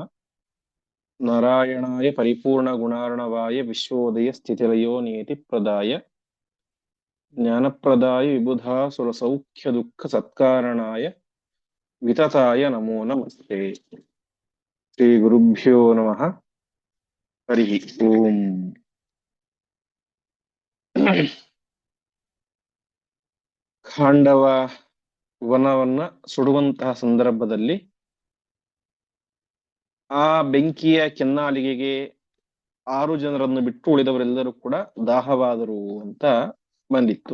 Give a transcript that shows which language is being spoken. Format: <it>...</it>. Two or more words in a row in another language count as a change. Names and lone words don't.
<sa>नारायणाय परिपूर्णगुणार्णवाय विश्वोदय स्थितिलयो नियतिप्रदाय ज्ञानप्रदाय विबुधासुरसौख्यदुःखसत्कारणाय वितताय नमो नमस्ते। श्रीगुरुभ्यो नमः। हरिः ओम्।</sa> <kn>ಖಾಂಡವ ವನವನ್ನ ಸುಡುವಂತಹ ಸಂದರ್ಭದಲ್ಲಿ ಆ ಬೆಂಕಿಯ ಕೆನ್ನಾಲಿಗೆಗೆ 6 ಜನರನ್ನು ಬಿಟ್ಟು ಉಳಿದವರೆಲ್ಲರೂ ಕೂಡ ದಾಹವಾದರು ಅಂತ ಬಂದಿತ್ತು.</kn>